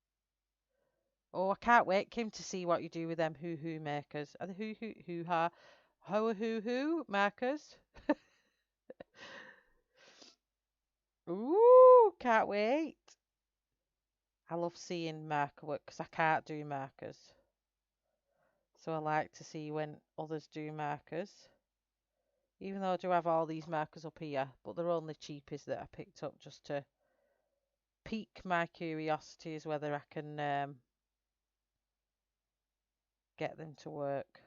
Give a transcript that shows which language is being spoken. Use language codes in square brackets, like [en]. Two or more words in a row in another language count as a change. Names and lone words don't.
[en] Oh, I can't wait, Kim, to see what you do with them hoo-hoo makers. Are they hoo-hoo hoo-ha? Hoa hoo hoo markers. Ooh, can't wait. I love seeing marker work because I can't do markers. So I like to see when others do markers. Even though I do have all these markers up here, but they're only cheapies that I picked up just to pique my curiosity as whether I can get them to work.